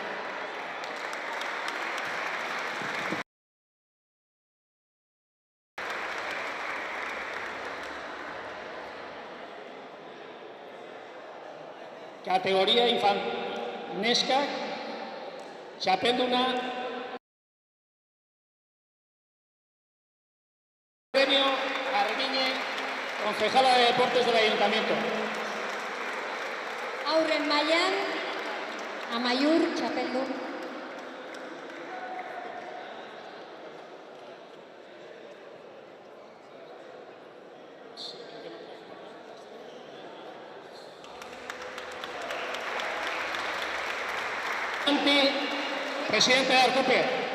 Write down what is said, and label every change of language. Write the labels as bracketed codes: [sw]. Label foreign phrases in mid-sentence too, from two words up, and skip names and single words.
[eu] Categoría Neskak, txapelduna, premio Argiñe, [es] concejala de Deportes del Ayuntamiento. [eu] Aurren mailan, Amaiur, txapeldun. [es] Presidente de Arcupe.